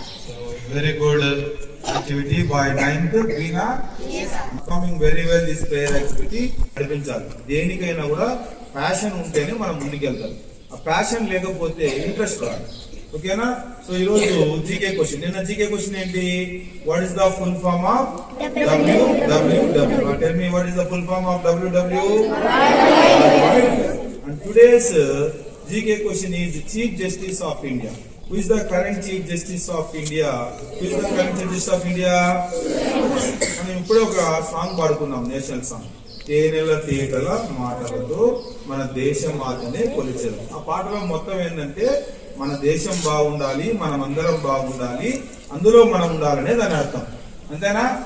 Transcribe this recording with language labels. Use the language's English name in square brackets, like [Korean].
[English] So, very good activity by 9th. Veena? Yes, sir. Performing very well this prayer activity. [Telugu] నడిపించాలి. దేనికైనా కూడా passion ఉంటేనే మనం ముందుకెళ్తాం. ఆ ప్యాషన్ లేకపోతే ఇంట్రెస్ట్ రాదు. ఓకేనా? సో ఈ రోజు జీకే క్వశ్చన్. నిన్న జీకే క్వశ్చన్ ఏంటి? [English] What is the full form of WWW? Tell me what is the full form of WW? And today's GK question is Chief Justice of India. Who is the current Chief Justice of India? Who is the current Chief Justice of India? [Telugu] మనం ఇప్పుడే ఒక song పాడుకున్నాం, national song. తేనెల తేటల మాటలతో మన దేశం మాతనే కొలిచారు. ఆ పాటలో మొత్తం ఏంటంటే మన దేశం బాగుండాలి, మనమందరం బాగుండాలి, అందులో మనం ఉండాలనే దాని అర్థం. అంతేనా?